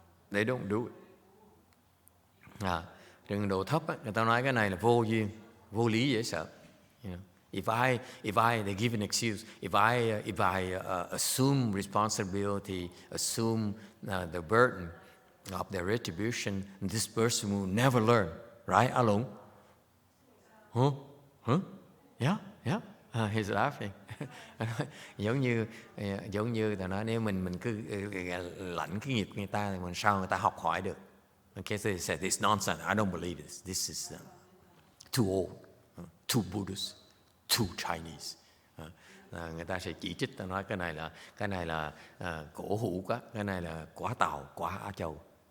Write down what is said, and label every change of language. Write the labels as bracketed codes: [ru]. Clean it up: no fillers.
[en] They don't do it. [vi] Trình độ thấp, người ta nói cái này là vô duyên, vô lý dễ sợ. [en] You know, if I, they give an excuse. If I assume responsibility, assume the burden of their retribution, this person will never learn, right? Alung? Huh? Yeah. He's laughing. [vi] giống như ta nói nếu mình cứ lãnh cái nghiệp người ta thì mình sao người ta học hỏi được? [en] Okay, so they said this nonsense. I don't believe this. This is too old, too Buddhist, too Chinese. [vi] Người ta sẽ chỉ trích, ta nói cái này là cổ hủ quá, cái này là quá Tàu, quá Á Châu.